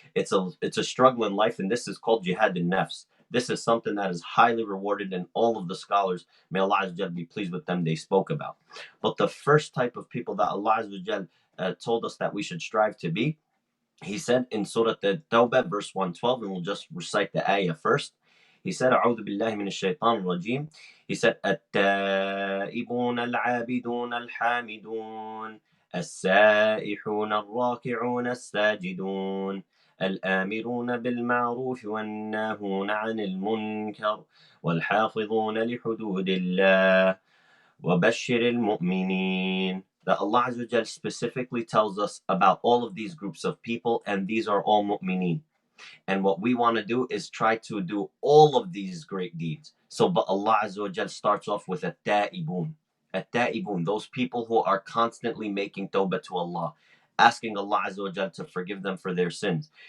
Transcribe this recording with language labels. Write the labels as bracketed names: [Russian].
[English] It's a struggle in life, and this is called jihad in nafs. This is something that is highly rewarded, and all of the scholars, may Allah Azza wa Jal be pleased with them, they spoke about. But the first type of people that Allah Azza wa Jal told us that we should strive to be, He said in Surah At-Tawbah, verse 112, and we'll just recite the ayah first. He said, [Arabic] أعوذ بالله من الشيطان الرجيم. He said, التائبون العابدون الحامدون السائحون الراكعون الساجدون الآمرون بالمعروف والناهون عن المنكر والحافظون لحدود الله وبشر المؤمنين. [English] That Allah Azza wa Jal specifically tells us about all of these groups of people, and these are all mu'mineen. And what we want to do is try to do all of these great deeds. So, but Allah Azza wa Jal starts off with at-ta'ibun. At-ta'ibun, those people who are constantly making tawbah to Allah, asking Allah Azza wa Jal to forgive them for their sins.